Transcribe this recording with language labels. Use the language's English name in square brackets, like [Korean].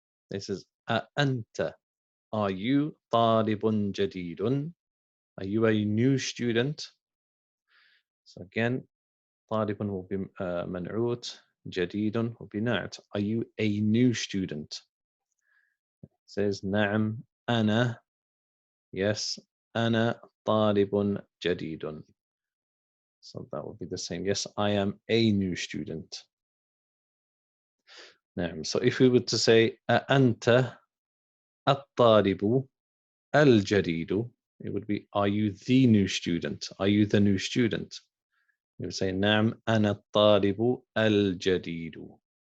[English] This is أنت, are you [Arabic] طالب جديد? [English] Are you a new student? So again, طالب will be منعوت, جديد will be نعت. Are you a new student? [Arabic] It says نعم أنا, [English] yes, [Arabic] أنا طالب جديد. [English] So that will be the same. Yes, I am a new student. [Arabic] نعم. [English] So if we were to say [Arabic] أنت الطالب الجديد, [English] it would be, are you the new student? Are you the new student? You would say [Arabic] نعم أنا الطالب الجديد.